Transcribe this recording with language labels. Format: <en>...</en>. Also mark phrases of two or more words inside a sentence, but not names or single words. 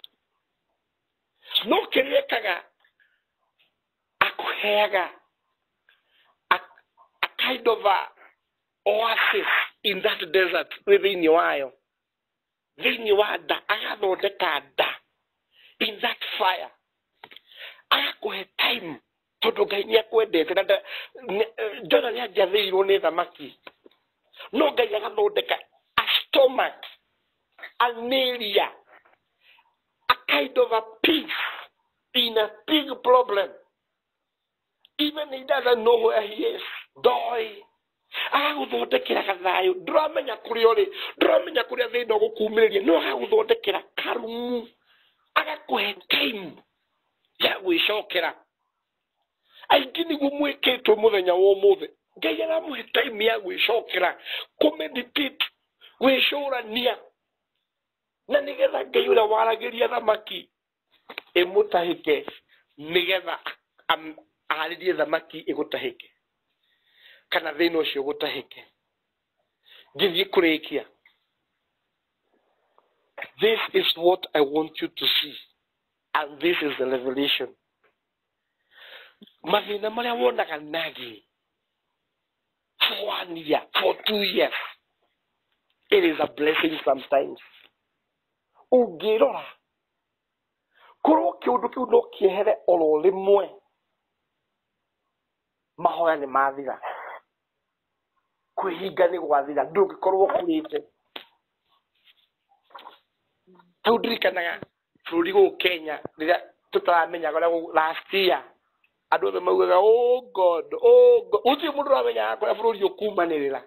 <ki>No kiriekaga akuheaga</ki> <en>a kind of a oasis in that desert within your while. Then you are da agathondeka da in that fire.</en> <ki>Agakuhe time tondu Ngai niakwendete na Jonah nianjathĩirwo nĩ thamaki. No Ngai agathondeka</ki> <en>a stomach, an area, a kind of a peace in a big problem. Even he doesn't know where he is. Doi.</en> <ki>Agaguthondekera gathayo. Ndũramenya kũrĩa ũrĩ, ndũramenya kũrĩa thĩna ũgũkuumĩrĩria, no agaguthondekera karumu. Agakuhe time ya gwĩcokera. Aingĩ nĩguo mwĩkĩtwo mũthenya wa ũmũthĩ. Ngai aramũhe time ya gwĩcokera, kũmeditate, gwĩcũrania. Na nĩgetha Ngai ũrĩa waragĩria thamaki ĩmũtahĩke, nĩgetha aharĩrie thamaki ĩgũtahĩke, kana thĩna ũcio ũgũtahĩke. Ngĩthiĩ kũrĩkia.</ki> <en>This is what I want you to see. And this is the revelation.</en> <ki>Mathina maria wonaga nagi</ki> <en>for 1 year, for 2 years. It is a blessing sometimes.</en> <ki>Ugirora. Kuro kiundu kiu no kiehere oro rimwe. Mahoya ni mathira. Kwihinga ni gwathira ndungikorwo kurite. Tau ndirikanaga bũrũri gũkũ Kenya rĩrĩa tũtaramenya ũrĩa</ki> <en>last year</en> <ki>andũ othe maugaga</ki> <en>oh God</en> <ki>gũtirĩ mũndũ ũramenya kũrĩa bũrũri ũkumanĩrĩra.</ki>